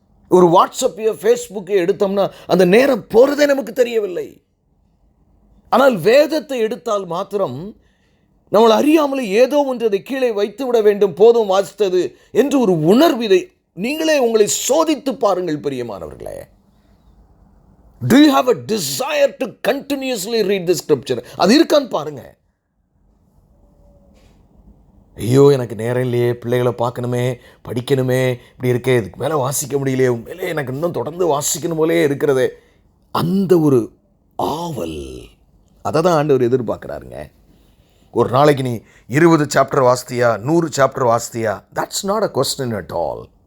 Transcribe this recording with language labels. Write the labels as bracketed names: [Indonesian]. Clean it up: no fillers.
[Tamil] ஒரு வாட்ஸ்அப்பையோ ஃபேஸ்புக்கையோ எடுத்தோம்னா அந்த நேரம் போகிறதே நமக்கு தெரியவில்லை. ஆனால் வேதத்தை எடுத்தால் மாத்திரம் நம்மளை அறியாமலே ஏதோ ஒன்று அதை கீழே வைத்து விட வேண்டும், போதும் வாசித்தது என்று ஒரு உணர்வு. இதை நீங்களே உங்களை சோதித்து பாருங்கள் பிரியமானவர்களே. [English] Do you have a desire to continuously read the scripture? [Tamil] அது இருக்கான்னு பாருங்க. ஐயோ எனக்கு நேரம் இல்லையே, பிள்ளைகளை பார்க்கணுமே, படிக்கணுமே, இப்படி இருக்கே, இதுக்கு மேலே வாசிக்க முடியலையே, உண்மையிலே எனக்கு இன்னும் தொடர்ந்து வாசிக்கணும் போலே இருக்கிறதே, அந்த ஒரு ஆவல், அதை தான் ஆண்டவர் எதிர்பார்க்குறாருங்க. ஒரு நாளைக்கு நீ 20 chapter வாசித்தியா, 100 chapter வாசித்தியா, [English] that's not a question at all.